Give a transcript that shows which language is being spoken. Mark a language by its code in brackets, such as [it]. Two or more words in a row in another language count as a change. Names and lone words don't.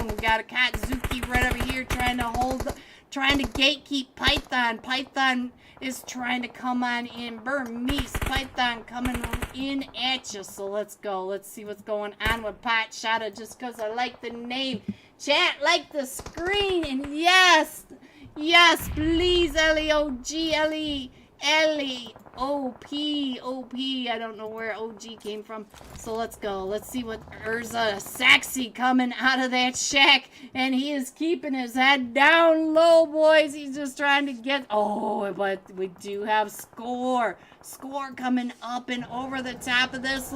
[en] We got a Katsuki right over here trying to gatekeep Python. Python is trying to come on in. Burmese Python coming in at you. So let's go. Let's see what's going on with Pot Shotta, just because I like the name. Chat, like the screen. And yes, please, L-E-O-G-L-E. L-E-O-P. I don't know where OG came from. So let's go. Let's see what Urza Sexy coming out of that shack. And he is keeping his head down low, boys. He's just trying to get... Oh, but we do have Score. Score coming up and over the top of this.